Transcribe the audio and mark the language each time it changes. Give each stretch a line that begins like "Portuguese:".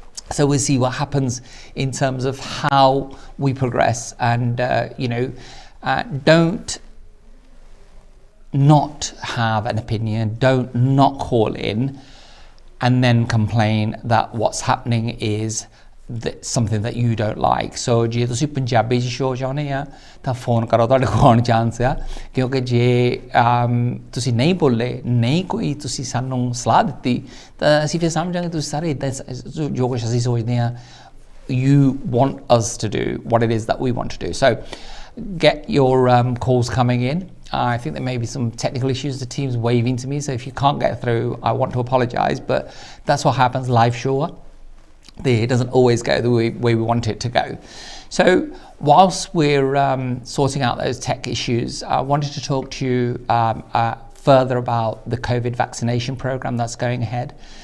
English: So we'll see what happens in terms of how we progress and you know don't not have an opinion, don't not call in and then complain that what's happening is something that you don't like.
Punjabi: So ਜੇ ਤੁਸੀਂ ਪੰਜਾਬੀ ਚ show ਚਾਹੁੰਦੇ ਆ ਤਾਂ phone ਕਰੋ ਤੁਹਾਡੇ ਕੋਲ ਆਉਣ ਚਾਂਸ ਆ ਕਿਉਂਕਿ ਜੇ ਤੁਸੀਂ ਨਹੀਂ ਬੋਲੇ ਨਹੀਂ ਕੋਈ ਤੁਸੀਂ ਸਾਨੂੰ ਸਲਾਹ ਦਿੱਤੀ ਤਾਂ ਅਸੀਂ ਫਿਰ ਸਮਝਾਂਗੇ ਤੁਸੀਂ ਸਾਰੇ ਇੱਦਾਂ ਜੋ ਕੁਛ ਅਸੀਂ ਸੋਚਦੇ ਆ
English: you want us to do what it is that we want to do. So get your calls coming in. I think there may be some technical issues. The team's waving to me, so if you can't get through, I want to apologise. But that's what happens live show. It doesn't always go the way we want it to go. So whilst we're sorting out those tech issues, I wanted to talk to you further about the COVID vaccination program that's going ahead.